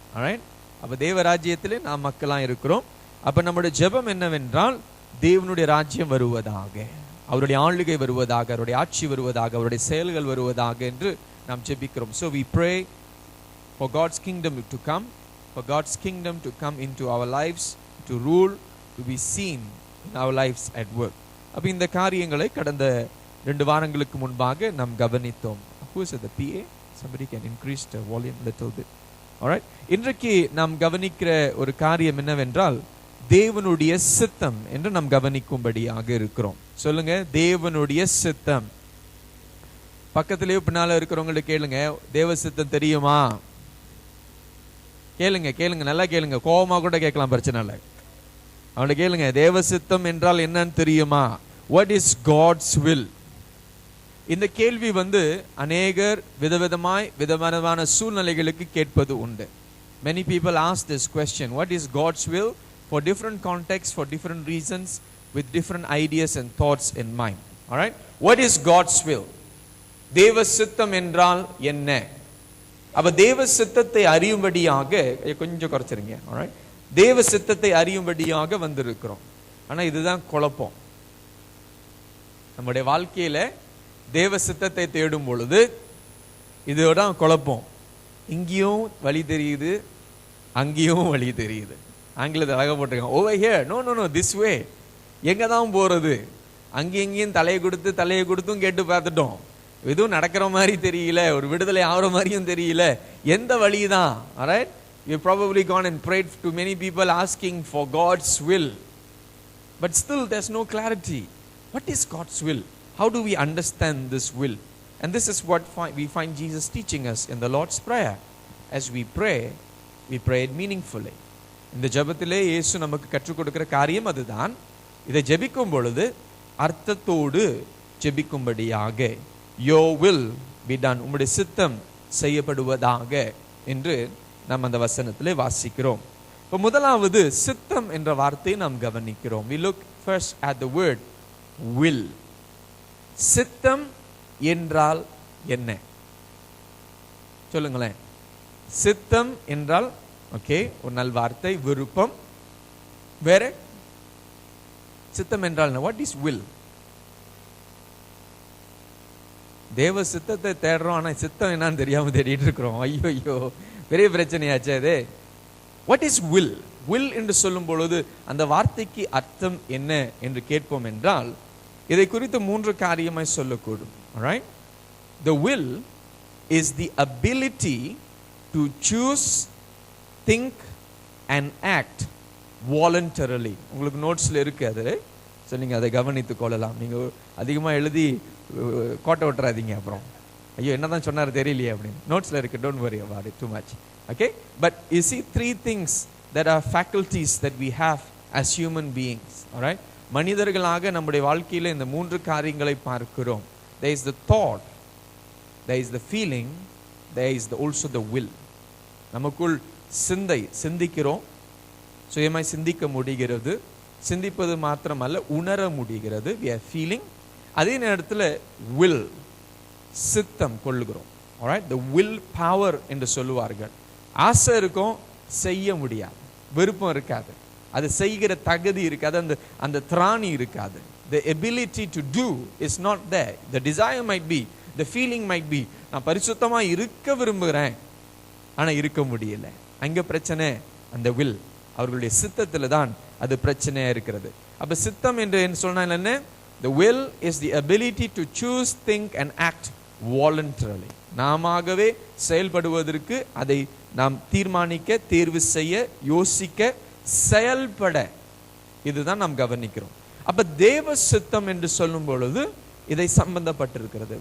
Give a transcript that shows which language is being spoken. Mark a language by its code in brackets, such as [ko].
[ta] alright, அப்ப தேவ ராஜ்யத்திலே நாம் மக்களா இருக்கிறோம். அப்ப நம்முடைய ஜெபம் என்னவென்றால், தேவனுடைய ராஜ்யம் வருவதாக, அவருடைய ஆளுகை வருவதாக, அவருடைய ஆட்சி வருவதாக, அவருடைய செயல்கள் வருவதாக என்று நாம் ஜெபிக்கிறோம். [en] So we pray for God's kingdom to come, for God's kingdom to come into our lives, to rule, to be seen in our lives at work. [ta] அப்ப இந்த காரியங்களை கடந்த 2 வாரங்களுக்கு முன்பாக நாம் கவனித்தோம். [en] Who is at the PA? Somebody can increase the volume a little bit. [ta] Alright, இன்றைக்கு நாம் கவனிக்கிற ஒரு காரியம் என்னவென்றால், தேவனுடைய சித்தம் என்று நாம் கவனிக்கும்படியாக இருக்கிறோம். சொல்லுங்க, தேவனுடைய சித்தம். பக்கத்திலேயே பின்னால இருக்கிறவங்களுக்கு கேளுங்க, தேவ சித்தம் தெரியுமா? கேளுங்க, கேளுங்க, நல்லா கேளுங்க. கோபமா கூட கேட்கலாம், பிரச்சனை இல்லை. அவனை கேளுங்க, தேவ சித்தம் என்றால் என்னன்னு தெரியுமா? [en] What is God's will? [ta] இந்த கேள்வி அநேகர் விதவிதமான சூழ்நிலைகளுக்கு கேட்பது உண்டு. [en] Many people ask this question, what is God's will? For different contexts, for different reasons, with different ideas and thoughts in mind. Alright, what is God's will? [ta] தேவ சித்தம் என்றால் என்ன? அப்ப தேவ சித்தத்தை அறியும்படியாக கொஞ்சம் குறைச்சிருங்க. alright, தேவ சித்தத்தை அறியும்படியாக வந்திருக்கிறோம். ஆனா இதுதான் குழப்பம். நம்முடைய வாழ்க்கையில தேவ சித்தத்தை தேடும் பொழுது இதோட குழப்பம். இங்கேயும் வழி தெரியுது, அங்கேயும் வழி தெரியுது. ஆங்கிலத்தில் அழகாக போட்டிருக்காங்க, [en] Over here, no no no, this way. [ta] எங்கே தான் போகிறது? அங்கேயும் இங்கேயும் தலையை கொடுத்தும் கேட்டு பார்த்துட்டோம். எதுவும் நடக்கிற மாதிரி தெரியல, ஒரு விடுதலை ஆகிற மாதிரியும் தெரியல, எந்த வழிதான்? [en] alright, you probably gone and prayed to many people asking for God's will, but still there's no clarity. What is God's will? How do we understand this will? And this is what we find Jesus teaching us in the Lord's Prayer. As we pray it meaningfully. [ta] இந்த ஜெபத்திலே இயேசு நமக்கு கற்றுக் கொடுக்கிற காரியம் அதுதான். இதை ஜெபிக்கும் பொழுது அர்த்தத்தோடு ஜெபிக்கும்படியாக, [en] your will be done, [ta] உம்முடைய சித்தம் செய்யப்படுவதாக என்று நாம் அந்த வசனத்திலே வாசிக்கிறோம். இப்போ முதலாவது சித்தம் என்ற வார்த்தையை நாம் கவனிக்கிறோம். [en] We look first at the word will. [ta] சித்தம் என்றால் என்ன? சொல்லுங்களேன். சித்தம் என்றால் ஓகே, ஒரு நல் வார்த்தை, விருப்பம். வேற சித்தம் என்றால் [en] what is will? [ta] தேவ சித்தத்தை தேடுறோம், ஆனா சித்தம் என்னன்னு தெரியாம தேடிட்டு இருக்கிறோம். ஐயோ பெரிய பிரச்சனையாச்சு அது. [en] What is will? [ta] வில் என்று சொல்லும் பொழுது அந்த வார்த்தைக்கு அர்த்தம் என்ன என்று கேட்போம் என்றால், இதை குறித்து 3 காரியமாய் சொல்லக்கூடும். [en] alright, the will is the ability to choose, think and act voluntarily. [ta] உங்களுக்கு நோட்ஸ்ல இருக்கு அது, சோ நீங்க அதை கவனித்துக் கொள்ளலாம். நீங்க அதிகமா எழுதி கோட்டை விட்டுறாதீங்க, அப்புறம் ஐயோ என்னதான் சொன்னாரு தெரியலையே அப்படின்னு. நோட்ஸ்ல இருக்கு, [en] don't worry about it too much. Okay, but you see 3 things that are faculties that we have as human beings. [ta] alright, மனிதர்களாக நம்முடைய வாழ்க்கையில இந்த 3 காரியங்களை பார்க்கிறோம். [en] There is the thought, there is the feeling, there is also the will. [ta] நமக்குள் சிந்திக்கிறோம், சுயமாய் சிந்திக்க முடிகிறது. சிந்திப்பது மாத்திரமல்ல, உணர முடிகிறது. [en] we are feeling. [ta] அதே நேரத்தில் will, சித்தம் கொள்ளுகிறோம். [en] alright, the will power [ta] என்று சொல்லுவார்கள். ஆசை இருக்கும், செய்ய முடியாது. விருப்பம் இருக்காது, அது செய்கிற தகுதி இருக்காது, அந்த திராணி இருக்காது. [en] the ability to do is not there. the desire might be, the feeling might be, [ta] நான் பரிசுத்தமா இருக்க விரும்புகிறேன், ஆனா இருக்க முடியல. அங்க பிரச்சனை அந்த will, அவர்களுடைய சித்தத்துல தான் அது பிரச்சனையா இருக்கிறது. அப்ப சித்தம் என்று சொன்னா என்ன? [en] the will is the ability to choose, think and act voluntarily. [ta] நாமாகவே செயல்படுவதற்கு, அதை நாம் தீர்மானிக்க, தேர்வு செய்ய, யோசிக்க, செயல்பட, இதுதான் நாம் கவனிக்கிறோம். அப்ப தேவ சித்தம் என்று சொல்லும் பொழுது இதை சம்பந்தப்பட்டிருக்கிறது.